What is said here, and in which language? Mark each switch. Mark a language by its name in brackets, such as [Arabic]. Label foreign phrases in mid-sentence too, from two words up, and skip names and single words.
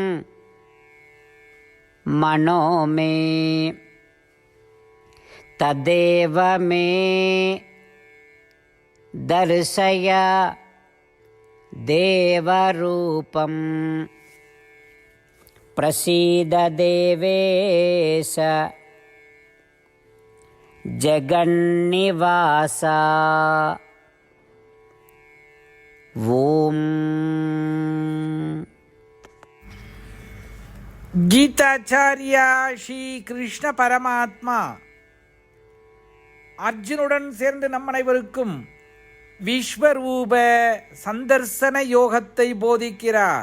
[Sanskrit] मनो मे तदेव मे दर्शय देवरूपं प्रसीद देवेश जगन्निवासा. ஓம். [Tamil] கீதாச்சாரியா ஸ்ரீ கிருஷ்ண பரமாத்மா அர்ஜுனுடன் சேர்ந்து நம் அனைவருக்கும் விஸ்வரூப சந்தர்சன யோகத்தை போதிக்கிறார்.